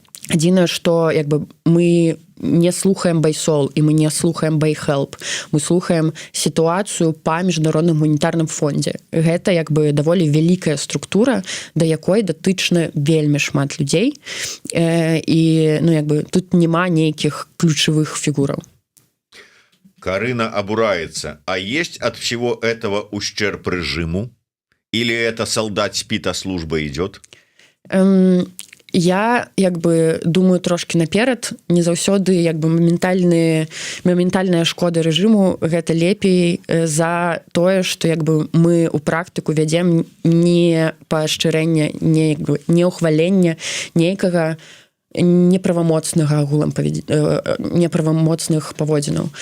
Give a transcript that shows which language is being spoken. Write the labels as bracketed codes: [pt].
[be] Адзінае, што як бы мы не слухаем байсол і мы не слухаем байхелп. Мы слухаем сітуацыю па міжнародным гуманітарным фондзе. Гэта як бы даволі вялікая структура, да якой датычна вельмі шмат людзей. І ну як бы тут няма нейкіх ключавых фігураў. [ru] Карына обурается. А есть от всего этого ущерб режиму? Или это солдат спит, а служба идет? [be] Я як бы думаю трошки наперад, не заўсёды як бы моментальная шкода рэжыму гэта лепей за тое, што як бы мы ў практыку вядзем не паашчырэння, не ухвалення нейкага неправамоцнага агулам неправамоцных паводзінаў.